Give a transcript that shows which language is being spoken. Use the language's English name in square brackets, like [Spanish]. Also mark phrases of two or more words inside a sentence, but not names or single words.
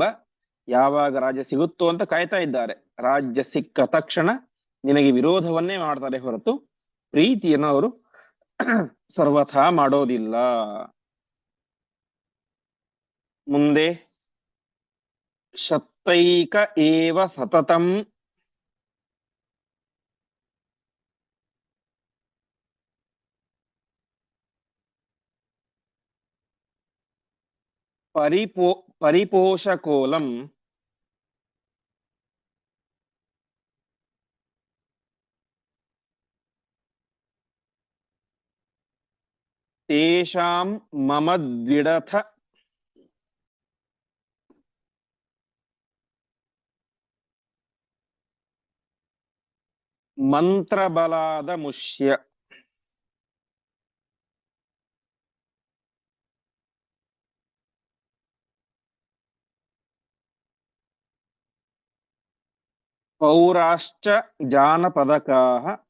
[Kannada] ಯಾವಾಗ ರಾಜ್ಯ ಸಿಗುತ್ತೋ ಅಂತ ಕಾಯ್ತಾ ಇದ್ದಾರೆ. ರಾಜ್ಯ ಸಿಕ್ಕ ತಕ್ಷಣ ನಿನಗೆ ವಿರೋಧವನ್ನೇ ಮಾಡ್ತಾರೆ ಹೊರತು ಪ್ರೀತಿಯನ್ನು ಅವರು ಸರ್ವಥಾ ಮಾಡೋದಿಲ್ಲ. [Sanskrit] ಮುಂದೆ ಶತೈಕ ಏವ ಸತತಂ ಪರಿಪೋಷಕೋಲಂ ತೇಷಾಂ ಮಮ ದ್ವಿಡಥ ಮಂತ್ರಬಲಾದ ಮುಷ್ಯ. ಪೌರಾಶ್ಚ ಜಾನಪದಕಾಃ